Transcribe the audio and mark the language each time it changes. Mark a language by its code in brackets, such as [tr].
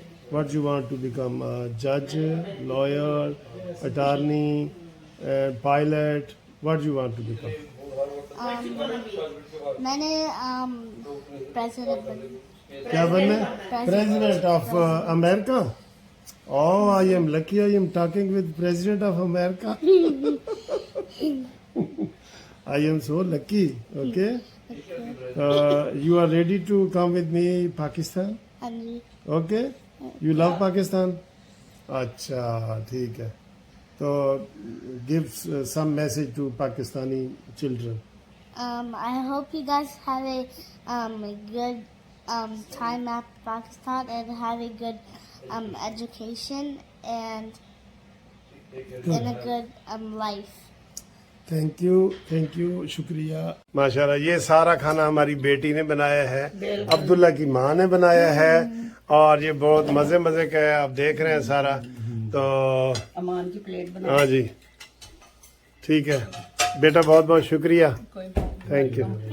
[en] What do you want to become? A judge, lawyer, attorney, pilot? What do you want to become? [ur] میں نے president کیا بننا ہے؟ [en] President of America? Oh, I am lucky I am talking with President of America. I am so lucky. Okay. You are ready to come with me Pakistan? Okay. You love Pakistan? [ur] اچھا ٹھیک ہے. تو [en] give some message to Pakistani children. I hope you guys have a good time at Pakistan and have a good education and in a good life. [ur] Thank you شکریہ. ماشاء اللہ یہ سارا کھانا ہماری بیٹی نے بنایا ہے، عبداللہ کی ماں نے بنایا ہے، اور یہ بہت مزے کا ہے. آپ دیکھ رہے ہیں سارا. تو امان کی پلیٹ بنا. ہاں جی ٹھیک ہے بیٹا، بہت بہت شکریہ. Thank you.